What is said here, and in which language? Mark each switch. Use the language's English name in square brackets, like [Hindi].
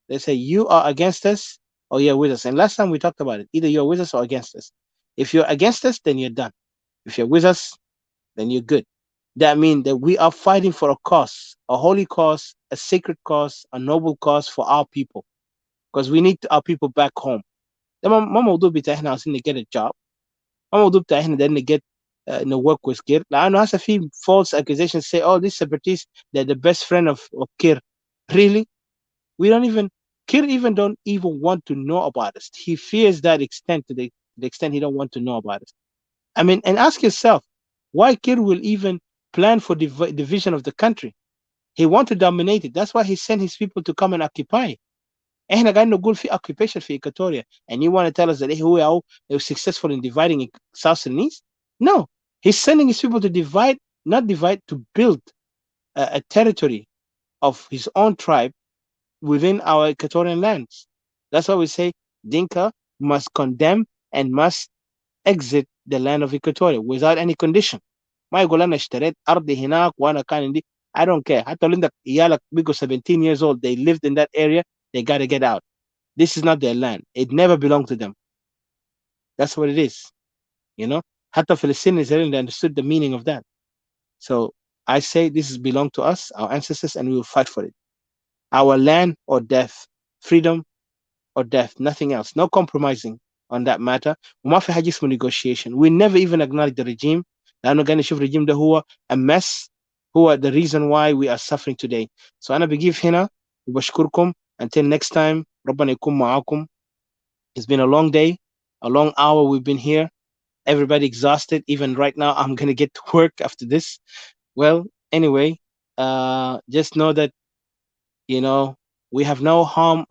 [English] They say, you are against us or you're with us. And last time we talked about it, either you're with us or against us. If you're against us, then you're done. If you're with us, then you're good. That means that we are fighting for a cause, a holy cause, a sacred cause, a noble cause for our people. Because we need our people back home. [Arabic] ما موضوع بتاع احنا عايزين [English] get a job. [Arabic] ما موضوع بتاع احنا بدنا [English] get work with Kir. [Arabic] لأنه هسه في [English] false accusations say, oh, these separatists, they're the best friend of Kir. Really? We don't even, Kir even don't even want to know about us. He fears that extent to the extent he don't want to know about us. I mean, and ask yourself, why Kir will even plan for division of the country? He want to dominate it. That's why he sent his people to come and occupy. [Arabic] احنا قاعدين نقول في [English] occupation في Equatoria, and you want to tell us that they were successful in dividing South Sudanese? No, he's sending his people to divide, not divide, to build a territory of his own tribe within our Equatorian lands. That's why we say Dinka must condemn and must exit the land of Equatoria without any condition. [Arabic] ما يقول أنا اشتريت أرضي هناك وأنا كان عندي. [English] I don't care. [Arabic] حتى لو عندك عيالك بيجوا [English] 17 years old, they lived in that area, they got to get out. This is not their land. It never belonged to them. That's what it is. حتى Palestinians, they understood the meaning of that. So I say this is belong to us, our ancestors, and we will fight for it. Our land or death, freedom or death, nothing else. No compromising on that matter. [Arabic] وما في حاجة اسمه negotiation. [English] We never even acknowledge the regime. [Arabic] لأنه قاعد نشوف الرجيم ده هو [English] a mess. هو the reason why we are suffering today. [Arabic] So أنا بجيب هنا وبشكركم. [English] Until next time, [Arabic] ربنا يكون معاكم. [English] It's been a long day, a long hour we've been here. Everybody exhausted. Even right now, I'm going to get to work after this. Well, anyway, just know that, we have no harm.